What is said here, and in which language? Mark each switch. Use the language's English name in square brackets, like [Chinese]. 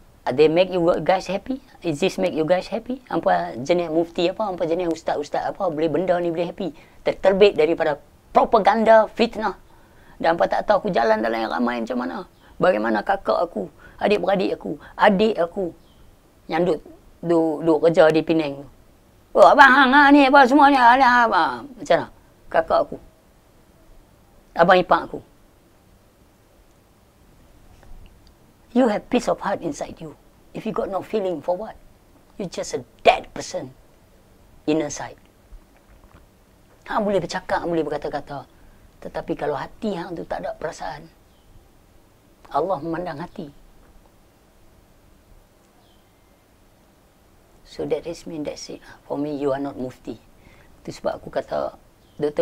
[English] They make you guys happy? Is this make you guys happy? [Malay] Apa jenis mufti apa jenis ustaz-ustaz apa boleh benda ni boleh happy? Terterbit daripada propaganda fitnah. Dan apa tak tahu aku jalan dalam yang ramai macam mana? Bagaimana kakak aku, adik-beradik aku, adik aku yang duk kerja di Penang. Oh abang ni apa semuanya apa? Macam mana? Kakak aku. Abang ipar aku. [English] You have peace of heart inside you. If you got no feeling for what? You're just a dead person. Inner side. [Malay] Hang boleh bercakap, boleh berkata-kata. Tetapi kalau hati hang tu tak ada perasaan, Allah memandang hati. [English] So that is mean that's it. For me, you are not mufti. [Malay] Itu sebab aku kata [English] Dr.